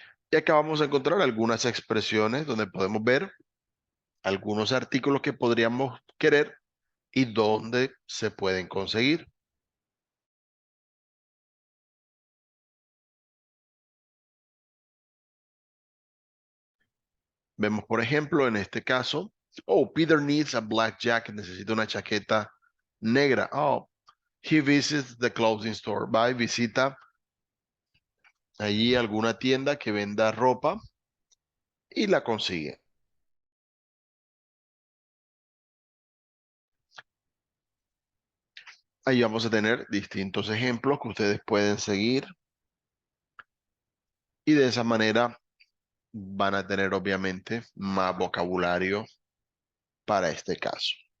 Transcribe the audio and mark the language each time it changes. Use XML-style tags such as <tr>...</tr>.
<es>Y acá vamos a encontrar algunas expresiones donde podemos ver algunos artículos que podríamos querer y dónde se pueden conseguir. Vemos, por ejemplo, en este caso,</es> <en>oh, Peter needs a black jacket,</en> <es>necesita una chaqueta negra.</es> <en>Oh, he visits the clothing store.</en> <es>Va y visita allí alguna tienda que venda ropa y la consigue. Ahí vamos a tener distintos ejemplos que ustedes pueden seguir y de esa manera van a tener obviamente más vocabulario para este caso.</es>